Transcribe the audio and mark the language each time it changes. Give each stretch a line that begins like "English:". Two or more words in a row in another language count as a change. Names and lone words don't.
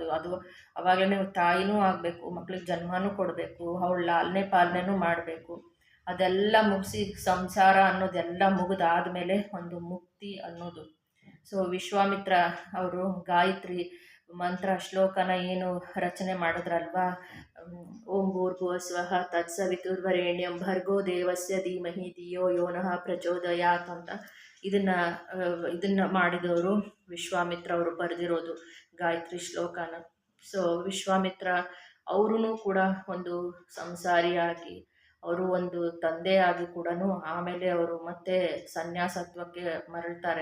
Kannada: ಅದು ಆವಾಗಲೇ ತಾಯಿನೂ ಆಗಬೇಕು, ಮಕ್ಳಿಗೆ ಜನ್ಮನೂ ಕೊಡಬೇಕು, ಅವಳು ಲಾಲನೆ ಪಾಲನೆನೂ ಮಾಡಬೇಕು. ಅದೆಲ್ಲ ಮುಗಿಸಿ ಸಂಸಾರ ಅನ್ನೋದೆಲ್ಲ ಮುಗಿದಾದ್ಮೇಲೆ ಒಂದು ಮುಕ್ತಿ ಅನ್ನೋದು. ಸೊ ವಿಶ್ವಾಮಿತ್ರ ಅವರು ಗಾಯತ್ರಿ ಮಂತ್ರ ಶ್ಲೋಕನ ಏನು ರಚನೆ ಮಾಡಿದ್ರಲ್ವಾ,
Sanskrit: ಓಂ ಭೂರ್ಭುವಸ್ವಃ ತತ್ಸವಿತುರ್ವರೆಣ್ಯಂ ಭರ್ಗೋ ದೇವಸ್ಯ ಧೀಮಹಿ ಧಿಯೋ ಯೋನಃ ಪ್ರಚೋದಯಾತ್
Kannada: ಅಂತ ಇದನ್ನು ಮಾಡಿದವರು ವಿಶ್ವಾಮಿತ್ರ ಅವರು ಬರೆದಿರೋದು ಗಾಯತ್ರಿ ಶ್ಲೋಕನ. ಸೊ ವಿಶ್ವಾಮಿತ್ರ ಅವರೂ ಕೂಡ ಒಂದು ಸಂಸಾರಿಯಾಗಿ, ಅವರು ಒಂದು ತಂದೆಯಾಗಿ ಕೂಡ ಆಮೇಲೆ ಅವರು ಮತ್ತೆ ಸನ್ಯಾಸತ್ವಕ್ಕೆ ಮರಳ್ತಾರೆ.